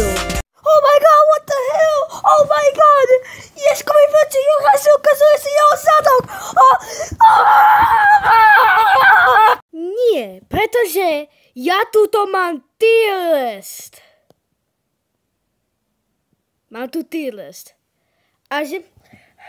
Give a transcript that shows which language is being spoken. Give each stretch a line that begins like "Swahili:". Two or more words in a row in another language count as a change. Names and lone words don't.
English: Oh my god, what the hell? Oh my god!
Slovak: Ježko mi páči, Juraj si ukazuje si jeho zadok. Nie, pretože ja túto mám
English: tier list.
Slovak: Mám tu
English: tier list.